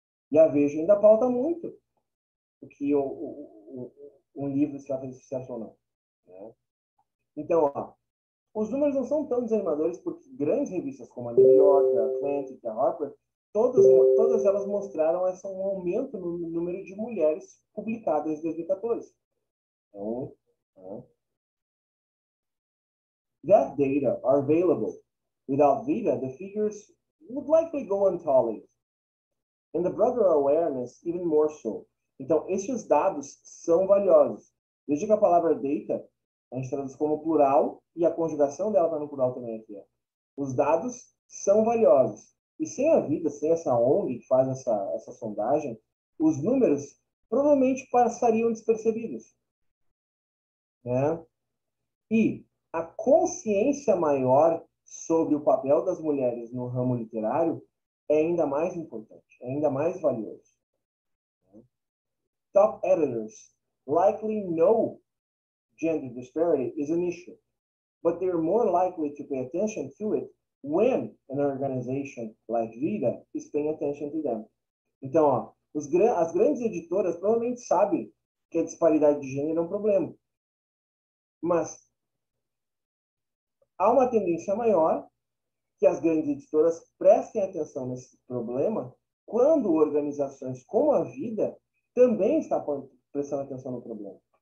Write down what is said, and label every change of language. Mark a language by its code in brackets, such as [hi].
[pt] E a Veja ainda pauta muito o que um livro se vai fazer sucesso ou não. Né? Então, ó, os números não são tão desanimadores porque grandes revistas como a New York, a Atlantic, a Harper, todas elas mostraram um aumento no número de mulheres publicadas em 2014. [en] Então, that data are available. Without data, the figures would likely go untallied. And the broader awareness, even more so. [pt] Então, esses dados são valiosos. Veja que a palavra data, a gente traduz como plural, e a conjugação dela está no plural também aqui. Ó. Os dados são valiosos. E sem a vida, sem essa ONG que faz essa sondagem, os números provavelmente passariam despercebidos. Né? E a consciência maior sobre o papel das mulheres no ramo literário é ainda mais importante, é ainda mais valioso. [en] Top editors likely know gender disparity is an issue, but they're more likely to pay attention to it when an organization like Vida is paying attention to them. [pt] Então, ó, as grandes editoras provavelmente sabem que a disparidade de gênero é um problema. Mas há uma tendência maior que as grandes editoras prestem atenção nesse problema quando organizações como a Vida também estão prestando atenção no problema.